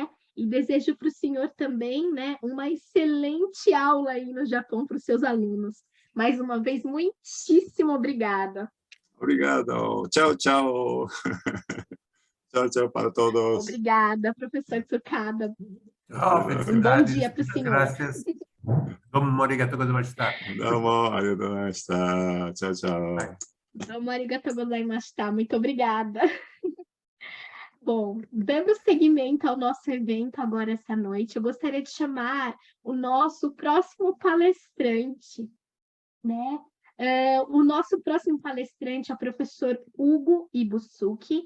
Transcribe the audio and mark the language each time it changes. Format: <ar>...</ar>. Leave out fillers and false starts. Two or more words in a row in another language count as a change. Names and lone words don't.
<pt>E desejo para o senhor também, né, uma excelente aula aí no Japão para os seus alunos. Mais uma vez, muitíssimo obrigada. Obrigado. Tchau, tchau. Tchau, tchau para todos. Obrigada, professor Tsukada. Um bom dia para o senhor. Graças.</pt> <ja>どうもありがとうございました. どうもありがとうございました.</ja> <pt>Tchau, tchau.</pt> <ja>どうもありがとうございました.</ja> <pt>Muito obrigada. Bom, dando seguimento ao nosso evento agora essa noite, eu gostaria de chamar o nosso próximo palestrante, né? O nosso próximo palestrante é o professor Hugo Ibusuki.</pt>